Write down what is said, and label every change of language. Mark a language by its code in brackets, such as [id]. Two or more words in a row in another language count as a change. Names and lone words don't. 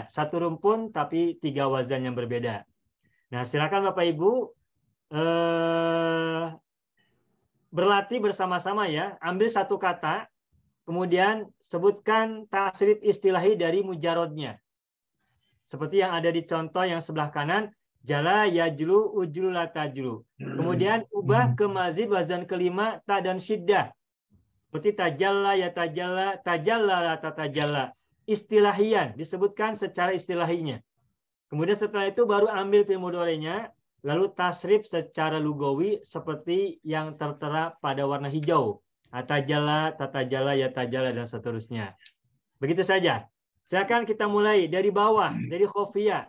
[id] Satu rumpun tapi 3 wazan yang berbeda. Nah, silakan Bapak Ibu berlatih bersama-sama ya. Ambil satu kata, kemudian sebutkan tasrif istilahi dari mujarodnya. Seperti yang ada di contoh yang sebelah kanan, [ar] jala yajlu ujlu la tajlu. [id] Kemudian ubah ke mazid wazan kelima ta dan syiddah. [ar] Seperti tajalla ya tajalla, tajalla la tatajalla. [id] Istilahian, disebutkan secara istilahinya. Kemudian setelah itu baru ambil fi'il mudhari'nya, lalu tasrif secara lugawi seperti yang tertera pada warna hijau. [ar] Tajalla, tatajalla, ya tajalla, [id] dan seterusnya. Begitu saja. Silakan kita mulai dari bawah, dari khofiyah.